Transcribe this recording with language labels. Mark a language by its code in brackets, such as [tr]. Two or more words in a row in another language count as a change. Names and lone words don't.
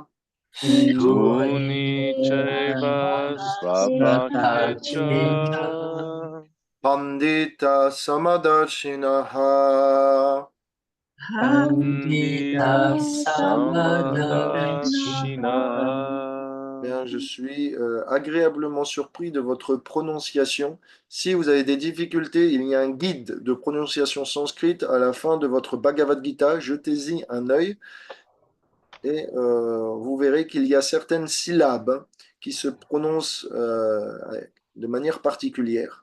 [sa] Shuni Shuniteva Chaiva Svapakita Svapakecha Pandita Samadarshinaha. Pandita Pandita Samadashina. [fr] Bien, je suis agréablement surpris de votre prononciation. Si vous avez des difficultés, il y a un guide de prononciation sanscrite à la fin de votre Bhagavad Gita. Jetez-y un œil et vous verrez qu'il y a certaines syllabes qui se prononcent de manière particulière.